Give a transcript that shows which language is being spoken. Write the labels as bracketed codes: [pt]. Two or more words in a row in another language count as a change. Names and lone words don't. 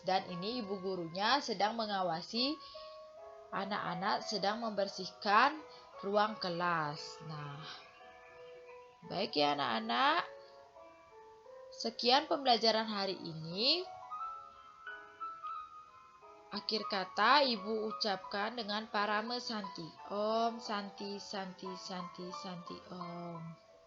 [id] Dan ini ibu gurunya sedang mengawasi anak-anak sedang membersihkan ruang kelas. Nah, baik ya anak-anak. Sekian pembelajaran hari ini. Akhir kata ibu ucapkan dengan parame santi. [sa] ॐ शान्तिः शान्तिः शान्तिः शान्तिः ॐ.